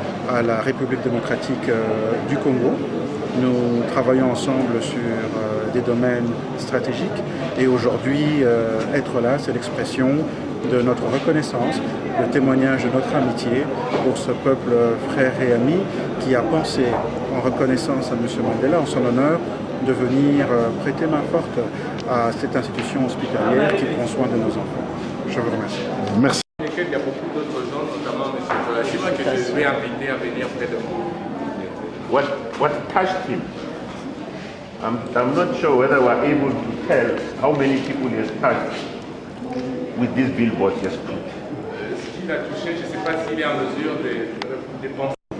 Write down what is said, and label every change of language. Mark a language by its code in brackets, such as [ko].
[fr] à la République démocratique du Congo. Nous travaillons ensemble sur des domaines stratégiques et aujourd'hui, être là, c'est l'expression de notre reconnaissance, le témoignage de notre amitié pour ce peuple frère et ami qui a pensé, en reconnaissance à M. Mandela, en son honneur, de venir prêter main forte à cette institution hospitalière qui prend soin de nos enfants. Je vous remercie. Merci. Il y a beaucoup d'autres gens, notamment M. Joachim, que je vais inviter à venir près de moi. [en] What touched him? I'm not sure whether we're able to tell how many people he has touched with this billboard he has put. [fr] Ce qu'il a touché, je ne sais pas s'il est en mesure de penser.